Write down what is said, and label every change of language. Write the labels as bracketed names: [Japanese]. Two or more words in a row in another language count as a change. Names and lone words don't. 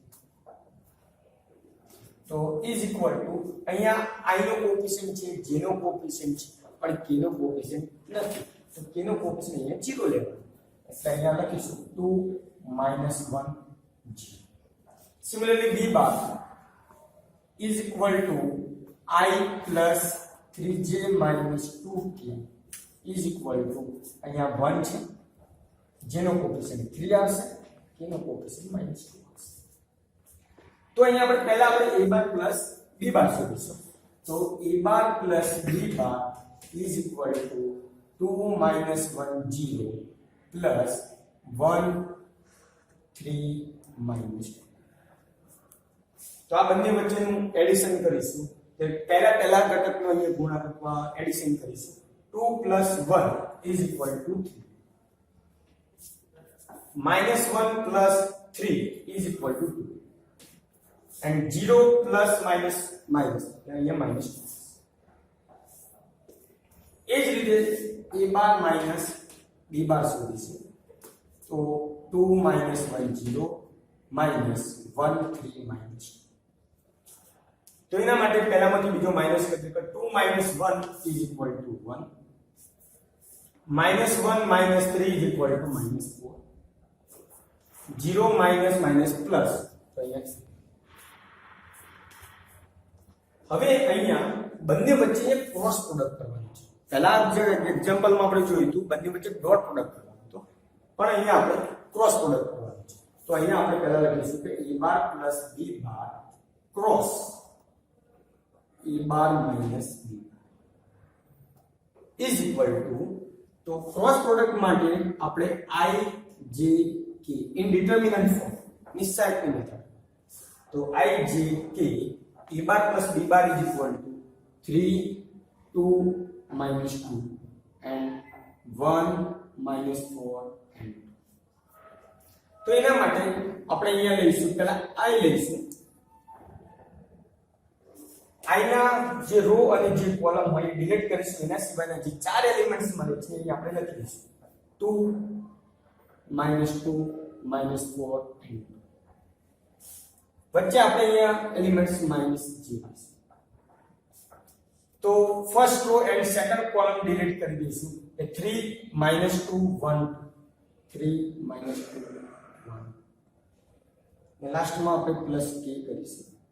[Gujarati] તો [English] is equal to [Gujarati] અહીંયા i નો કોએફિશિયન્ટ છે, j નો કોએફિશિયન્ટ છે, પણ k નો કોએફિશિયન્ટ નથી. તો k નો કોએફિશિયન્ટ અહીંયા 0 લેવાનો, એટલે અહીંયા લખીશું 2 minus 1 j. [English] Similarly b bar is equal to I plus 3j minus 2k is equal to [Gujarati] અહીંયા 1 છે, જેનો કોએફિશિયન્ટ 3 આવશે, કેનો કોએફિશિયન્ટ -2 આવશે. તો અહીંયા આપણે પહેલા આપણે [English] a bar plus b bar [Gujarati] શોધીશું. [English] તો a bar plus b bar is equal to 2 minus 1 0 plus 1 3 minus 2. [Gujarati] તો આ બંને વચ્ચેનું એડિશન કરીશું. તો પહેલા ઘટકનો અહીંયા ગુણાકાર એડિશન કરીશું. [English] 2 plus 1 is equal to 3. minus 1 plus 3 is equal to 2. And 0 plus minus અહીંયા minus 2. [Gujarati] એ જ રીતે [English] a bar minus b bar [Gujarati] શોધીશું. [English] તો 2 minus 1 0 minus 1 3 minus 2. [Gujarati] તો એના માટે પહેલામાંથી બીજો માઈનસ કરીએ તો [English] 2 minus 1 is equal to 1. minus 1 minus 3 is equal to minus 4. 0 minus minus plus. [Gujarati] તો અહીંયા હવે અહીંયા બંને વચ્ચે એક [English] cross product [Gujarati] કરવાનું છે. પહેલા જે એક્ઝામ્પલમાં આપણે જોયું હતું બંને વચ્ચે [English] dot product [Gujarati] કરવાનું હતું, પણ અહીંયા આપણે [English] cross product [Gujarati] કરવાનું છે. તો અહીંયા આપણે પહેલા લખીશું કે [English] a bar plus b bar [Gujarati] ક્રોસ [English] a bar minus b is equal to, [Gujarati] તો ક્રોસ પ્રોડક્ટ માટે આપણે I j k [English] indeterminant form [Gujarati] નિશ્ચયની મેથડ. [English] તો I j k a bar plus b bar is equal to 3 2 minus 2 and 1 minus 4 and 2. [Gujarati] તો એના માટે આપણે અહીંયા લઈશું, પહેલા I લઈશું. I ના જે રો અને જે કોલમ હોય એ ડિલીટ કરીશું. એના સિવાયના જે ચાર એલિમેન્ટ્સ મળે છે એ આપણે લખી દઈશું. [English] 2 minus 2 minus 4 and 2. [Gujarati] વચ્ચે આપણે અહીંયા [English] elements minus [Gujarati] j. તો [English] first row and second column [Gujarati] ડિલીટ કરી દઈશું. [English] એ 3 minus 2 1 3 minus 2 1. [Gujarati] ને લાસ્ટમાં આપણે પ્લસ k કરીશું.